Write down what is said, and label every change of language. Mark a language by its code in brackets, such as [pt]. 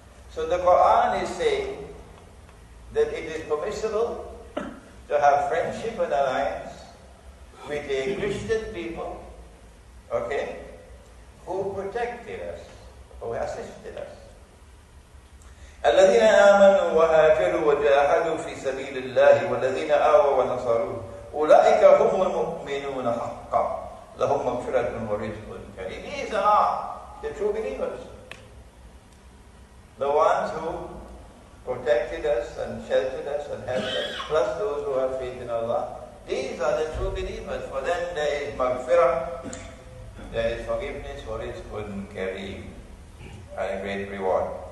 [en] So the Quran is saying that it is permissible to have friendship and alliance with a Christian people, okay, who protected us, who assisted us. [ar] الذين آمنوا وهاجروا وجاهدوا في سبيل الله والذين آووا ونصروا أولئك هم المؤمنون حقا لهم مغفرة ورزق كريم. [en] These are the true believers, the ones who protected us and sheltered us and helped us, plus those who have faith in Allah. These are the true believers. For them there is maghfirah, there is forgiveness for rizqun kareem, and a great reward.